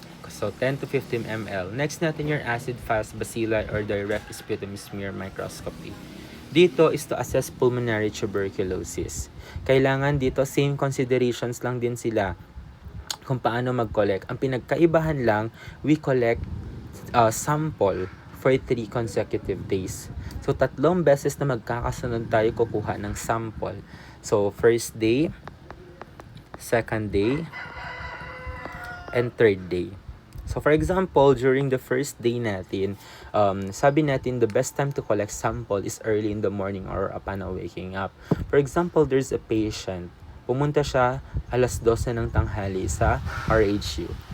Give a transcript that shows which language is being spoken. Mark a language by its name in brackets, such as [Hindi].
[English] So, 10 to 15 ml. Next natin your acid-fast bacilli or direct sputum smear microscopy. [Filipino] Dito [English] is to assess pulmonary tuberculosis. [Filipino] Kailangan dito, same considerations lang din sila kung paano mag-collect. Ang pinagkaibahan lang, [English] we collect sample for 3 consecutive days. [Filipino] So, 3 beses na magkakasunod tayo kukuha ng sample. [English] So, first day, second day, and third day. So, for example, during the first day natin, sabi natin the best time to collect sample is early in the morning or upon waking up. For example, there's a patient. [Filipino] Pumunta siya 12:00 ng tanghali sa RHU.